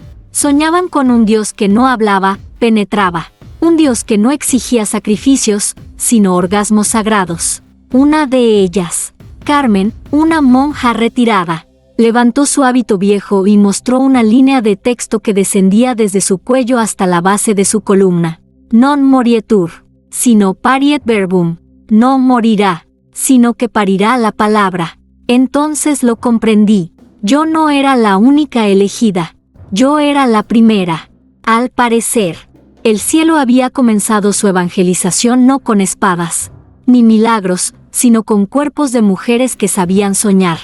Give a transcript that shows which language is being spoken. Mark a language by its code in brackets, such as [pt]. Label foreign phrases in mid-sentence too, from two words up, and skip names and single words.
[es] Soñaban con un Dios que no hablaba, penetraba, un Dios que no exigía sacrificios, sino orgasmos sagrados. Una de ellas, Carmen, una monja retirada, levantó su hábito viejo y mostró una línea de texto que descendía desde su cuello hasta la base de su columna. [la] Non morietur, sino pariet verbum. [es] No morirá, sino que parirá la palabra. Entonces lo comprendí. Yo no era la única elegida. Yo era la primera. Al parecer, el cielo había comenzado su evangelización no con espadas, ni milagros, sino con cuerpos de mujeres que sabían soñar.